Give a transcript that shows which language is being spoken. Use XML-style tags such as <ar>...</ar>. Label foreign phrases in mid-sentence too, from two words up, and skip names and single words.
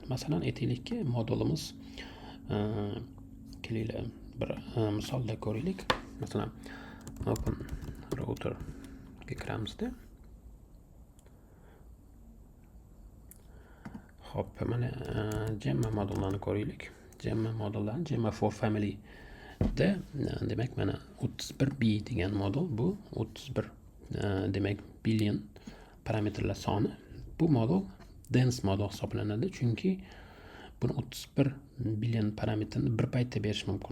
<uz>Masalan, aytaylikki modulimiz kelinglar bir misolda ko'raylik. Masalan, open router ga kiramizda. Xo'p, mana Gemma modullarni ko'raylik. Gemma modullarni Gemma for family da demak mana 31B degan modul, bu 31 demak billion parametrlar soni. Bu modul dense modul hisoblanadi, chunki buni 31 billion parametrni bir paytda berish mumkin.</uz>